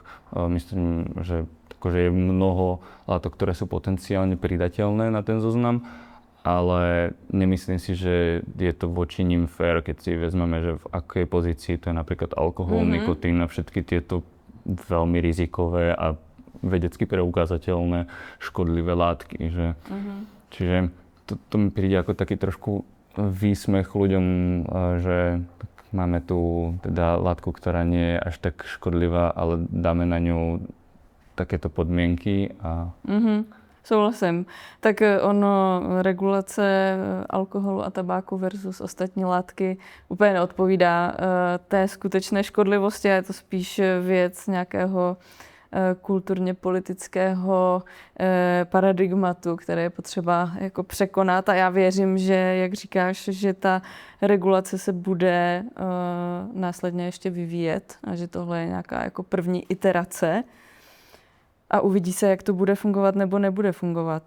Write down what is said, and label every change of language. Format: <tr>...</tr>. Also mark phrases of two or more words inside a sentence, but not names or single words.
<sk>Myslím, že akože je mnoho látok, ktoré sú potenciálne pridateľné na ten zoznam, ale nemyslím si, že je to voči ním fair, keď si vezmeme, že v akej pozícii to je napríklad alkohol, nikotín a všetky tieto veľmi rizikové a vedecky preukázateľné škodlivé látky. Že, čiže to mi príde ako taký trošku výsmech ľuďom, že máme tu teda látku, ktorá nie je až tak škodlivá, ale dáme na ňu takéto podmienky. A...</sk> <cs>Souhlasím. Tak ono, regulace alkoholu a tabáku versus ostatní látky úplně neodpovídá té skutečné škodlivosti a je to spíš věc nějakého kulturně politického paradigmatu, které je potřeba jako překonat a já věřím, že, jak říkáš, že ta regulace se bude následně ještě vyvíjet a že tohle je nějaká jako první iterace a uvidí se, jak to bude fungovat nebo nebude fungovat.</cs>